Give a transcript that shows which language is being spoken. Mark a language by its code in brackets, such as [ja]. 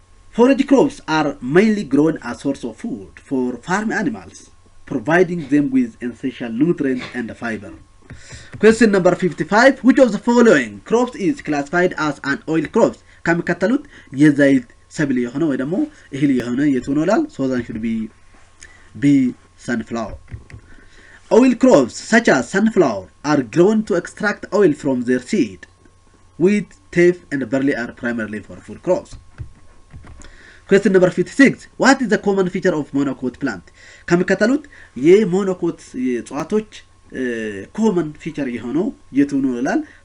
[en] Forage crops are mainly grown as source of food for farm animals, providing them with essential nutrients and fiber. Question number 55. Which of the following crops is classified as an oil crops? [am] ከሚከተሉት የዘይት ሰብል የሆነ ወይ ደግሞ እህል የሆነ የቱ ነው ይላል? [en] So that should be B, sunflower. Oil crops such as sunflower are grown to extract oil from their seed. Wheat, teff, and barley are primarily for food crops. Question number 56. What is the common feature of monocot plant? [am] ከሚከተሉት የሞኖኮት እጽዋቶች [en] common feature [am] የሆነው የቱ ነው ይላል?